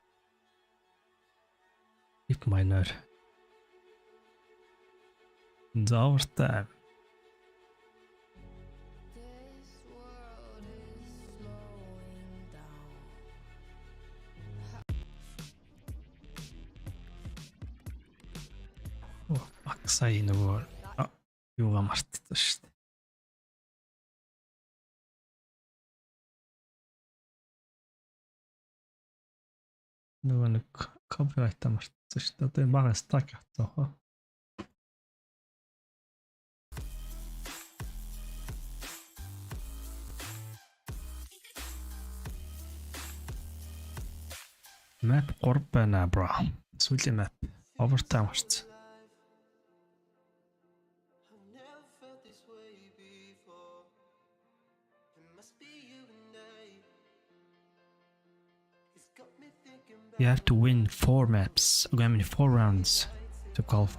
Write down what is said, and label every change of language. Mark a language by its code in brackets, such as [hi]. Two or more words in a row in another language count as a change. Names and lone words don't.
[en] If minor. It's our time. Oh, fuck, [mn] сая нөгөө юугаа мартчихсан шүү дээ. Нөгөө нэг copyright мартчихсан шүү дээ. Одоо бага стак авсан хаа. Map 3 байна bro. [en] Сүүлийн map overtime гарсан. You have to win 4 maps. I mean 4 rounds to qualify.